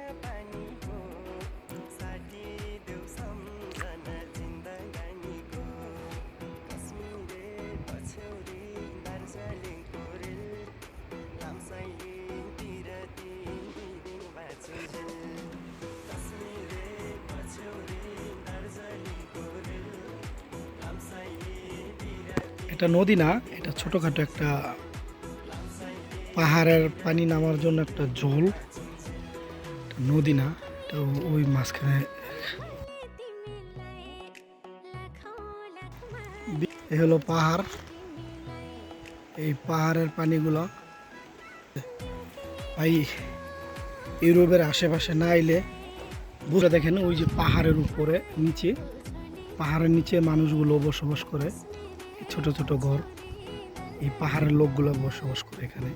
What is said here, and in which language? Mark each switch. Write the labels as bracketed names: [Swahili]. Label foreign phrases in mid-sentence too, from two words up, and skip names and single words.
[Nepali] पानीको साटिदेऊ सम्झना जिन्दगानीको कश्मीरे पछ्यौरी दार्जिलिङको रेल लाम्साइतिर दिन बाँचो कश्मीरे पछ्यौरी दार्जिलिङको रेल [Bangla] এটা নদী না, এটা ছোটখাটো একটা পাহাড়ের পানি নামার জন্য একটা জল, নদী না, এটা ওই মাঝখানে। এই হলো পাহাড়, এই পাহাড়ের পানিগুলো ভাই ইউরোপের আশেপাশে না এলে বুঝে দেখেন, ওই যে পাহাড়ের উপরে নিচে, পাহাড়ের নিচে মানুষগুলো বসবাস করে, ছোট ছোট ঘর, এই পাহাড়ের লোকগুলো বসবাস করে এখানে।